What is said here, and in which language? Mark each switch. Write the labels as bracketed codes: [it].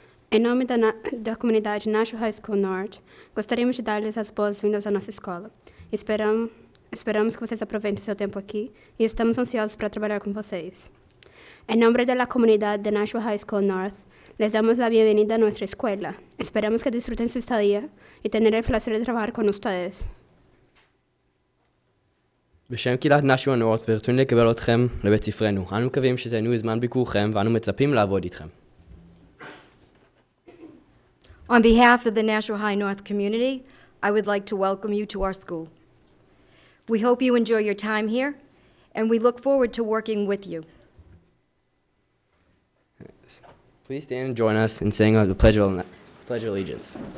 [pt] Em nome da comunidade Nashua High School North, gostaríamos de dar-lhes as boas-vindas à nossa escola. Esperamos que vocês aproveitem seu tempo aqui e estamos ansiosos para trabalhar com vocês. [es] En nombre de la comunidad de Nashua High School North, les damos la bienvenida a nuestra escuela. Esperamos que disfruten su estadía y tener el placer de trabajar con ustedes. [he] בשם קהילת נשווה נורת' ברצוני לקבל אתכם לבית ספרנו. אנו מקווים שתהנו זמן ביקורכם ואנו מצפים לעבוד איתכם. [en] On behalf of the Nashua High North community, I would like to welcome you to our school. We hope you enjoy your time here, and we look forward to working with you. Please stand and join us in saying the Pledge of Allegiance.